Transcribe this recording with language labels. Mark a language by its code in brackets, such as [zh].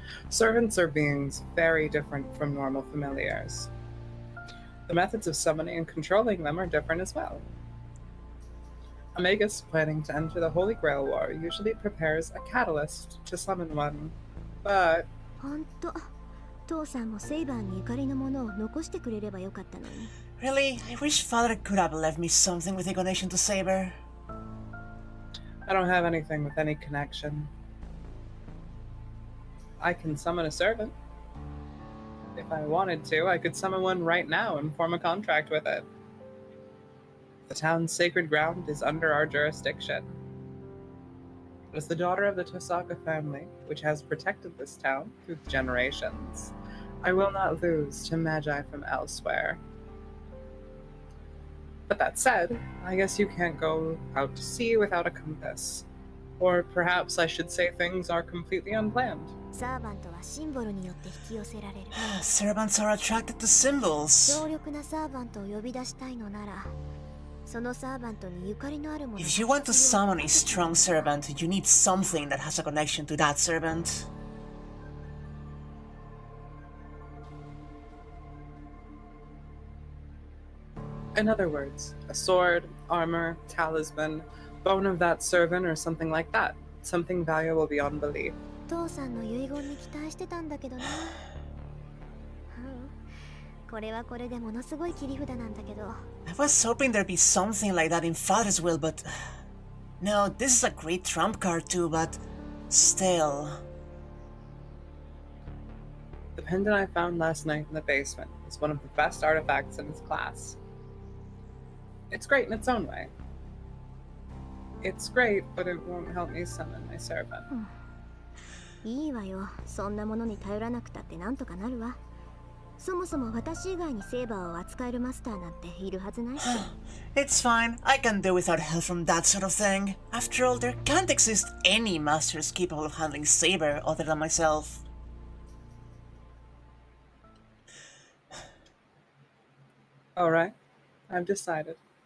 [en] Servants are beings very different from normal familiars. The methods of summoning and controlling them are different as well. A magus planning to enter the Holy Grail War usually prepares a catalyst to summon one, but [ja] ほんと、父さんもセイバーにゆかりのものを残してくれればよかったのに。 [en] Really? I wish Father could have left me something with a connection to Saber. I don't have anything with any connection. I can summon a servant. If I wanted to, I could summon one right now and form a contract with it. The town's sacred ground is under our jurisdiction. As the daughter of the Tosaka family, which has protected this town through generations, I will not lose to magi from elsewhere. But that said, I guess you can't go out to sea without a compass. Or perhaps I should say things are completely unplanned. [ja] サーバントはシンボルによって引き寄せられる。 [en] Servants are attracted to symbols. [ja] 強力なサーバントを呼び出したいのなら、そのサーバントにゆかりのあるもの。 [en] If you want to summon a strong servant, you need something that has a connection to that servant. In other words, a sword, armor, talisman, bone of that servant, or something like that. Something valuable beyond belief. [ja] 父さんの遺言に期待してたんだけどな。これはこれでものすごい切り札なんだけど。 [en] I was hoping there'd be something like that in Father's will, but... No, this is a great trump card too, but... Still... The pendant I found last night in the basement is one of the best artifacts in its class. It's great in its own way. It's great, but it won't help me summon my servant. [ja] いいわよ。そんなものに頼らなくたってなんとかなるわ。そもそも私以外にセーバーを扱えるマスターなんているはずないし。 [en] It's fine, I can do without help from that sort of thing. After all, there can't exist any masters capable of handling Saber other than myself. Alright, I've decided.